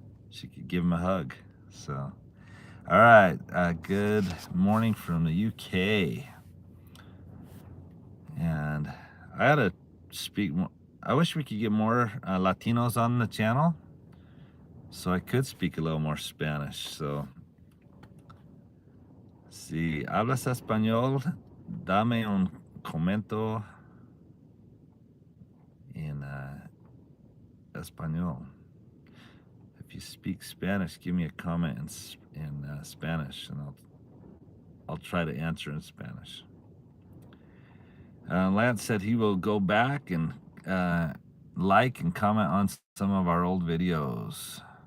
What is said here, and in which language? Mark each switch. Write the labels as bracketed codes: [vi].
[en] She could give him a hug. So, all right. Good morning from the UK. And I had to speak more. I wish we could get more Latinos on the channel so I could speak a little more Spanish. So [es] Si hablas español, dame un comento en español. [en] If you speak Spanish, give me a comment in Spanish, and I'll try to answer in Spanish. Lance said he will go back and like and comment on some of our old videos.